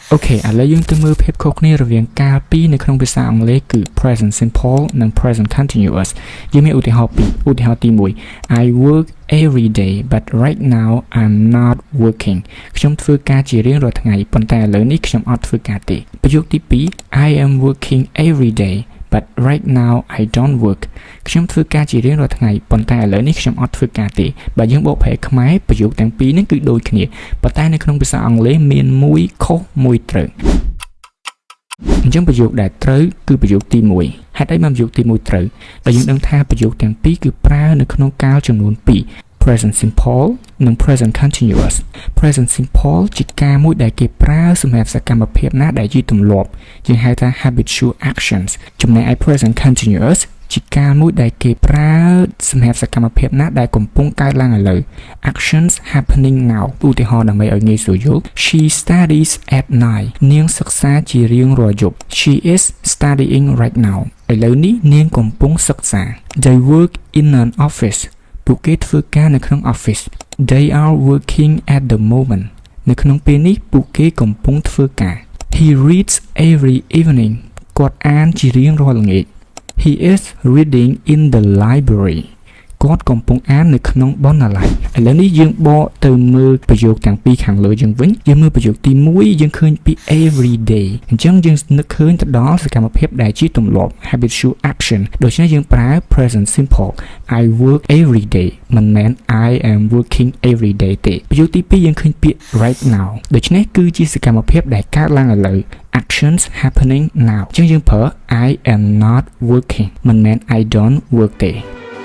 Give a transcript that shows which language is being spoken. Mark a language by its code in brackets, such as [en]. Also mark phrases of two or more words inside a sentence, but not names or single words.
[km] អូខេឥឡូវយើងទៅមើលភាពខុសគ្នារវាងកាលពីនៅក្នុងភាសាអង់គ្លេសគឺ [en] present simple [km] និង [en] present continuous [km] យើងមានឧទាហរណ៍ពីរឧទាហរណ៍ទី1 [en] I work every day but right now I'm not working [km] ខ្ញុំធ្វើការជារៀងរាល់ថ្ងៃប៉ុន្តែឥឡូវនេះខ្ញុំអត់ធ្វើការទេប្រយោគទី2 [en] I am working every day but right now I don't work [km] ខ្ញុំធ្វើការជារៀងរាល់ថ្ងៃប៉ុន្តែឥឡូវនេះខ្ញុំអត់ធ្វើការទេបើយើងបកប្រែខ្មែរប្រ យោគទាំងពីរនេះគឺដូចគ្នាប៉ុន្តែនៅក្នុងភាសាអង់គ្លេសមានមួយខុសមួយត្រូវអញ្ចឹងប្រយោគដែលត្រូវគឺប្រយោគទី1ហេតុអីបានប្រយោគទី1ត្រូវដែលយើងដឹងថាប្រយោគទាំងពីរគឺប្រើនៅក្នុងកាលចំនួន2 [en] present simple [km] និង [en] present continuous present simple [km] ជាការមួយដែលគេប្រើសម្រាប់សកម្មភាពណាដែលជាទម្លាប់យើង ហៅថា [en] habitual actions [km] ចំណែកឯ [en] present continuous [km] ជាការមួយដែលគេប្រើសម្រាប់សកម្មភាពណាដែលកំពុងកើតឡើងឥឡូវ [en] actions happening now [km] ឧទាហរណ៍ដើម្បីឲ្យងាយស្រួលយល់ [en] She studies at night [km] នាងសិក្សាជារៀងរាល់យប់ [en] She is studying right [km] now ឥឡូវនេះនាងកំពុងសិក្សា [en] They work in an office [km] ពួកគេធ្វើការនៅក្នុង office [en] They are working at the moment [km] នៅក្នុងពេលនេះពួកគេកំពុងធ្វើការ [en] He reads every evening [km] គាត់អានជារៀងរាល់ល្ងាច [en] He is reading in the library [km] គាត់កំពុងអាននៅក្នុងបណ្ណាល័យឥឡូវនេះយើង បកទៅមើលប្រយោគទាំងពីរខាងលើយើងវិញយើងមើលប្រយោគទី1យើងឃើញពី [en] every day [km] អញ្ចឹងយើងនឹកឃើញទៅដល់សកម្មភាពដែលជាទម្លាប់ [en] habitual action [km] ដូច្នេះយើងប្រើ [en] present simple I work every day [km] មិនមែន [en] I am working every day [km] ទេប្រយោគទី2យើងឃើញពាក្យ [en] right now [km] ដូច្នេះគឺជាសកម្មភាពដែលកើតឡើងឥឡូវ [en] actions happening now [km] អញ្ចឹងយើងប្រើ [en] I am not working [km] មិនមែន [en] I don't work [km] ទេ